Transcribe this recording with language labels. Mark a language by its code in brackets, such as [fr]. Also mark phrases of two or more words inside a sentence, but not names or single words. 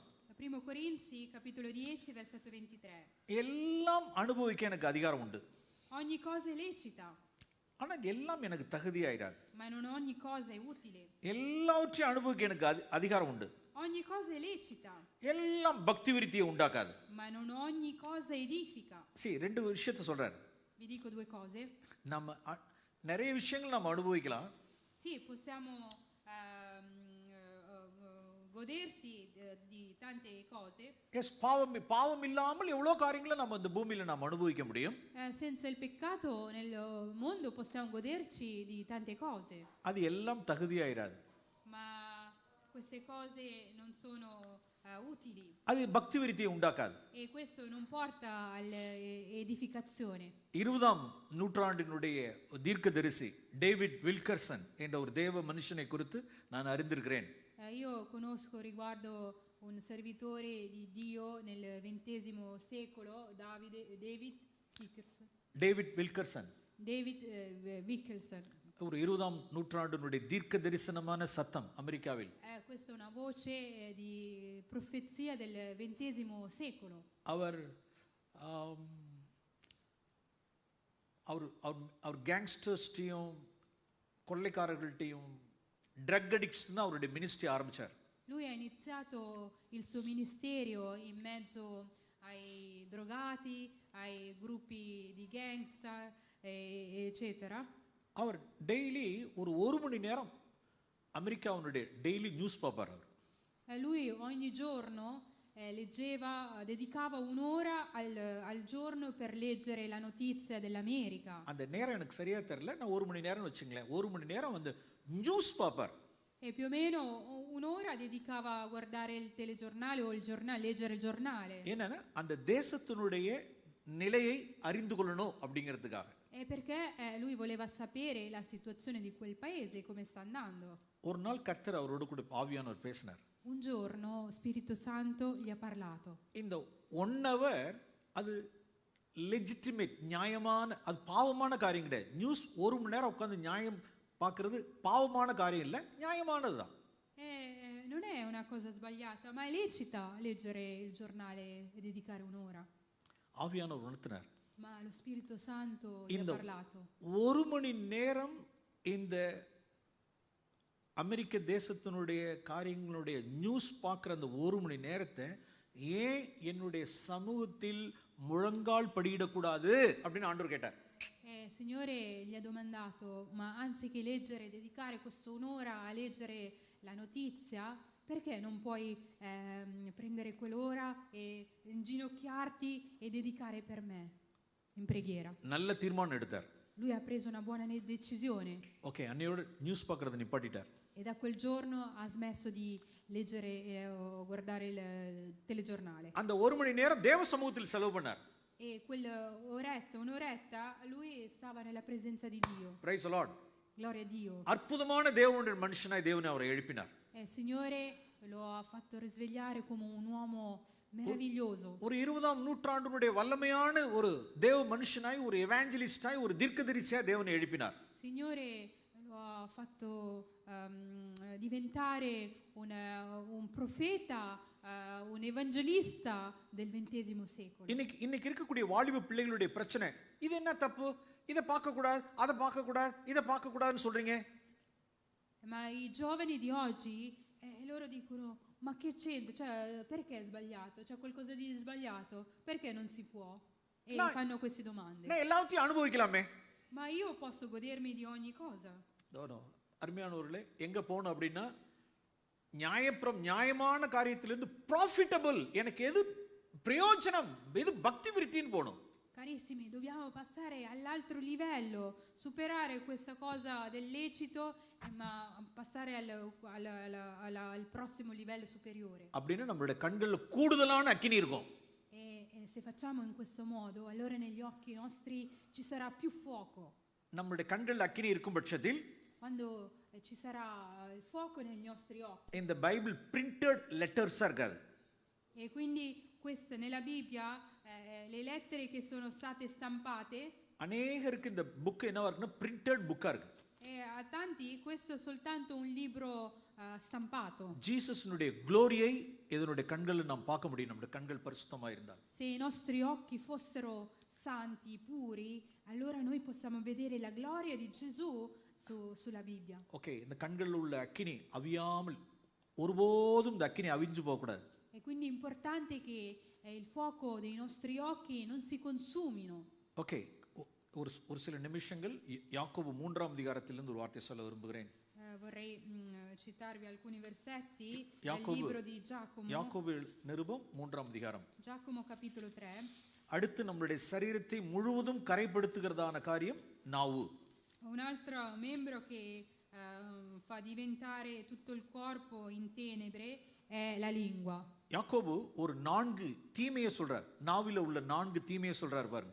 [it] 1 Corinzi capitolo 10 versetto 23. [ta] எல்லாம் அனுபவிக்க எனக்கு அதிகாரம் உண்டு. [it] Ogni cosa è lecita. [ta] ஆனா எல்லாம் எனக்கு தகுதியாயிராது. [it] Ma non ogni cosa è utile. [ta] எல்லாவற்றையும் அனுபவிக்க எனக்கு அதிகாரம் உண்டு. [it] Ogni cosa è lecita. [ta] எல்லாம் பக்தி விருத்தியை உண்டாக்காது. [it] Ma non ogni cosa edifica. [ta] ரெண்டு விஷயத்தை சொல்றாரு. [it] Vi dico 2 cose. [ta] நம்ம நிறைய விஷயங்கள் நம்ம அனுபவிக்கலாம். [it] Sì, possiamo godersi di tante cose. [ta] எஸ், பாவம் இல்லாமல் எவ்வளோ காரியங்களை நம்ம இந்த பூமியில நாம் அனுபவிக்க முடியும். [it] Senza il peccato nel mondo possiamo goderci di tante cose. [ta] அது எல்லாம் தகுதியாயிராது. [it] Ma queste cose non sono utili. [ta] அது பக்தி விருத்தியை உண்டாக்காது. [it] E questo non porta all'edificazione. [ta] 20ஆம் நூற்றாண்டினுடைய தீர்க்கதரிசி டேவிட் வில்கர்சன் என்ற ஒரு தேவ மனுஷனை குறித்து நான் அறிந்திருக்கிறேன். [it] Io conosco riguardo un servitore di Dio nel XX secolo, David Wilkerson. [ta] ஒரு 20ஆம் நூற்றாண்டினுடைய தீர்க்க தரிசனமான சத்தம் அமெரிக்காவில். [it] Questa è una voce di profezia del XX secolo. [ta] அவர் கேங்ஸ்டர்ஸ்டையும் கொள்ளைக்காரர்கள்ட்டையும் [en] drug addicts [ta] தான் அவருடைய மினிஸ்ட்ரி ஆரம்பிச்சார். [it] Lui ha iniziato il suo ministero in mezzo ai drogati, ai gruppi di gangster, eccetera. [ta] அவர் டெய்லி ஒரு மணி நேரம் அமெரிக்காவுடைய [en] daily news paper [ta] அவர். [it] Lui ogni giorno dedicava un'ora al giorno per leggere la notizia dell'America. [ta] அந்த நேரம் எனக்கு சரியா தெரியல, நான் 1 மணி நேரம் வச்சுங்களேன். 1 மணி நேரம் வந்து [en] news paper. [it] E più o meno un'ora dedicava a guardare il telegiornale o il giornale, leggere il giornale. [ta] என்னன்னா அந்த தேசத்தினுடைய நிலையை அறிந்து கொள்ளணும் அப்படிங்கிறதுக்காக. [it] E perché lui voleva sapere la situazione di quel paese, come sta andando. [ta] ஒரு நாள் கர்த்தர் அவரோடு கூட ஆவியானவர் பேசினார். [it] Un giorno Spirito Santo gli ha parlato. [ta] இந்த 1 hour அது லெஜிட்டிமேட் நியாயமான, அது பாவமான காரியம் கிடையாது. நியூஸ் 1 மணி நேரம் உட்கார்ந்து நியாயம் பார்க்கிறது பாவமான காரியம் இல்லை, நியாயமானதுதான். [it] Non è una cosa sbagliata, ma è lecita leggere il giornale e dedicare un'ora. [ta] ஆவியானவர் உணர்த்தினார். [it] Ma lo Spirito Santo gli ha parlato. [ta] 1 மணி நேரம் இந்த அமெரிக்க தேசத்தினுடைய காரியங்களுடைய நியூஸ் பார்க்குற அந்த 1 மணி நேரத்தை ஏன் என்னுடைய சமூகத்தில் முழங்கால் படியிடக்கூடாது அப்படின்னு ஆண்டவர் கேட்டார். [it] Signore gli ha domandato, ma anziché leggere, dedicare questa un'ora a leggere la notizia, perché non puoi prendere quell'ora e inginocchiarti e dedicare per me in preghiera? [ta] நல்ல தீர்மானம் எடுத்தார். [it] Lui ha preso una buona decisione. [ta] ஓகே, அன்னையோட நியூஸ் பார்க்கறத நிப்பாட்டிட்டார். [it] E da quel giorno ha smesso di leggere o guardare il telegiornale. [ta] அந்த 1 மணி நேரம் தேவ சமூகத்தில் செலவு பண்ணார். [it] E un'oretta lui stava nella presenza di Dio. [en] Praise the Lord. [it] Gloria a Dio. [ta] அற்புதமான தேவனுடைய மனுஷனாய் தேவன் அவரை எழுப்பினார். [it] Signore lo ha fatto risvegliare come un uomo meraviglioso. [ta] ஒரு 20ஆம் நூற்றாண்டினுடைய வல்லமையான ஒரு தேவ மனுஷனாய், ஒரு எவாஞ்சலிஸ்டாய், ஒரு தீர்க்கதரிசியாய் தேவனை எழுப்பினார். [it] Signore lo ha fatto diventare un profeta, un evangelista del XX secolo. [ta] இன்னைக்கு இருக்கக்கூடிய வாலிப பிள்ளைகளுடைய பிரச்சனை, இது என்ன தப்பு, இதை பார்க்க கூடாது, அதை பார்க்க கூடாது, இதை பார்க்க கூடாதுன்னு சொல்றீங்க. [it] Ma i giovani di oggi loro dicono: ma che c'entra? Cioè, perché è sbagliato? C'è qualcosa di sbagliato? Perché non si può? E fanno queste domande. [ta] நான் எல்லாத்தையும் அனுபவிக்கலாமே. [it] Ma io posso godermi di ogni cosa. [ta] அருமையானவர்களே, எங்க போகணும் அப்படின்னா, நியாயமான காரியத்திலிருந்து ப்ராஃபிட்டபிள், எனக்கு எது பிரயோஜனம், எது பக்தி விருத்தின்னு போகணும். [it] Carissimi, dobbiamo passare all'altro livello, superare questa cosa del lecito, ma passare al prossimo livello superiore. [ta] அப்படின்னா நம்மளுடைய கண்கள்ல கூடுதலான அக்கினி இருக்கும். [it] E se facciamo in questo modo, allora negli occhi nostri ci sarà più fuoco. [ta] நம்மளுடைய கண்கள்ல அக்கினி இருக்கும் பட்சத்தில், [it] quando ci sarà il fuoco nei nostri occhi. [ta] இந்த பைபிள் [en] printed letters [ta] இருக்காது. [it] E quindi queste nella Bibbia le lettere che sono state stampate, [ta] அநேகருக்கு இந்த புக் என்னவா இருக்குன்னா [en] printed book [ta] இருக்கு. [it] e a tanti questo è soltanto un libro stampato. [ta] ஜீசஸ்னுடைய க்ளோரியை இதனுடைய கண்களில் நாம் பார்க்க முடியும், நம்முடைய கண்கள் பரிசுத்தமா இருந்தால். [it] Se i nostri occhi fossero santi, puri, allora noi possiamo vedere la gloria di Gesù sulla Bibbia. [ta] ஓகே, இந்த கண்களில் உள்ள அக்கினி அவியாமல், ஒருபோதும் இந்த அக்கினி அவிஞ்சு போக கூடாது. [it] E quindi è importante che il fuoco dei nostri occhi non si consumino. [ta] ஓகே, ஒரு சில நிமிஷங்கள் யாக்கோபு 3ஆம் அதிகாரத்திலிருந்து ஒரு வார்த்தை சொல்ல விரும்புகிறேன். [it] Vorrei citarvi alcuni versetti dal libro di Giacomo. [ta] யாக்கோபு நிருபம் 3ஆம் அதிகாரம். [it] Giacomo capitolo 3. [ta] அடுத்து நம்மளுடைய சரீரத்தை முழுவதும் கரைப்படுத்துகிறதான காரியம் நாவு. [it] Un altro membro che fa diventare tutto il corpo in tenebre è la lingua. [ta] யாக்கோபு ஒரு 4 தீமையை சொல்றார், நாவில உள்ள 4 தீமையை சொல்றார் பாருங்க.